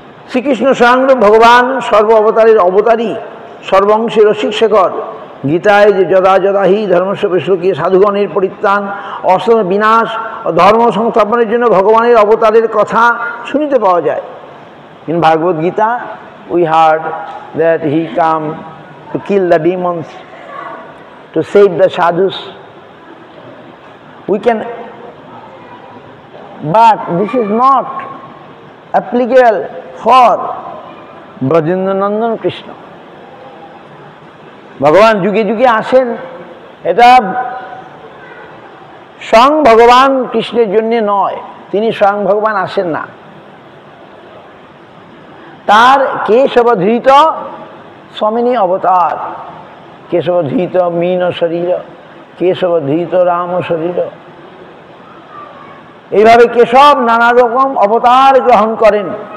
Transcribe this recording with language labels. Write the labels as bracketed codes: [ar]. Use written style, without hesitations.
[bn] শ্রীকৃষ্ণ স্বয়ংরূপ ভগবান, সর্ব অবতারের অবতারী, সর্বংশে রসিক শেখর। গীতায় যে যদা যদা হি ধর্মস্য বিশ্বকীয় সাধুগণের পরিত্রাণ, অসম বিনাশ ও ধর্ম সংস্থাপনের জন্য ভগবানের অবতারের কথা শুনিতে পাওয়া যায়। [en] In Bhagavad Gita we heard that he come to kill the demons, to save the sadhus. We can, but this is not applicable for Brajendra Nandan Krishna. [bn] ভগবান যুগে যুগে আসেন, এটা স্বয়ং ভগবান কৃষ্ণের জন্য নয়, তিনি স্বয়ং ভগবান আসেন না। তার কেশবধৃত স্বামিনী অবতার, কেশবধৃত মীন শরীর, কেশবধৃত রাম শরীর, এইভাবে কেশব নানা রকম অবতার গ্রহণ করেন।